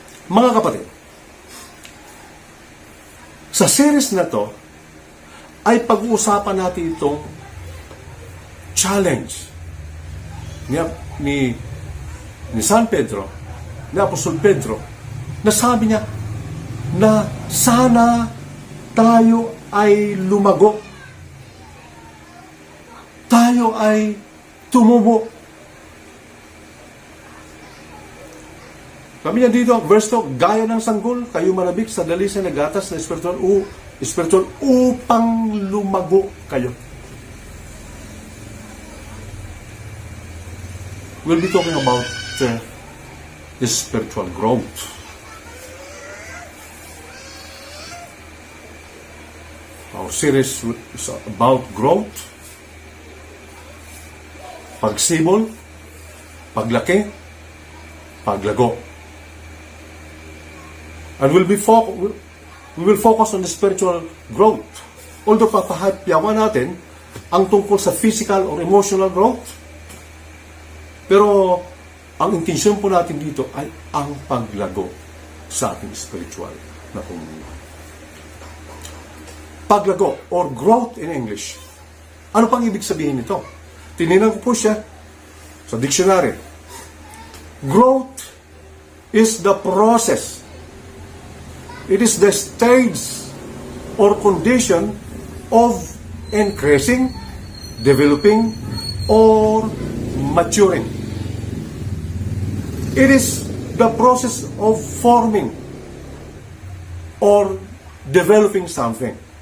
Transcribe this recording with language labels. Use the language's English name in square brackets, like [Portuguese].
[Filipino] Mga kapatid, sa series na to ay pag-uusapan natin itong challenge ni San Pedro, ni Apostol Pedro, na sabi niya na sana tayo ay lumago, tayo ay tumubo. Sabi niya dito, verse 2, gaya ng sanggol, kayo manabik sa dalisay na gatas na spiritual upang lumago kayo. [English] We'll be talking about the spiritual growth. Our series is about growth, [Filipino] pagsibol, paglaki, paglago. [English] And we will focus on the spiritual growth. Although [Filipino] papahapyawan natin ang tungkol sa [English] physical or emotional growth. [Filipino] Pero ang intensyon po natin dito ay ang paglago sa ating spiritual na pamumuhay. Paglago or [English] growth in English. [Filipino] Ano pang ibig sabihin nito? Tinignan ko po siya sa dictionary. [English] Growth is the process. It is the stage or condition of increasing, developing, or maturing. It is the process of forming or developing something.